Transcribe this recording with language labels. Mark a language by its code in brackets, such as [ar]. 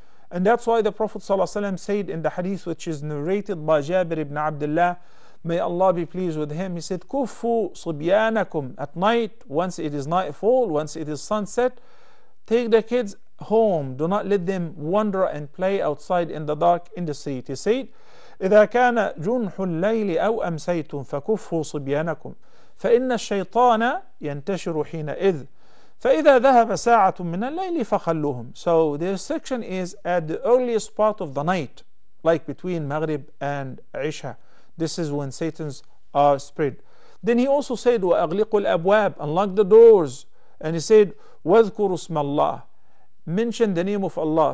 [en] And that's why the Prophet ﷺ said in the hadith which is narrated by Jabir ibn Abdullah, may Allah be pleased with him, he said, [ar] Kufu subyanakum, [en] at night, once it is nightfall, once it is sunset, take the kids home, do not let them wander and play outside in the dark in the street. He said, [ar] إذا كان جنح الليل أو أمسيتم فكفوا صبيانكم فإن الشيطان ينتشر حينئذ فإذا ذهب ساعة من الليل فخلوهم. [en] So the restriction is at the earliest part of the night, like between Maghrib and Isha. This is when Satans are spread. Then he also said, [ar] وَأَغْلِقُوا الْأَبْوَابِ, [en] unlock the doors. And he said, [ar] وَاذْكُرُوا اسْمَ اللَّهِ, [en] mention the name of Allah.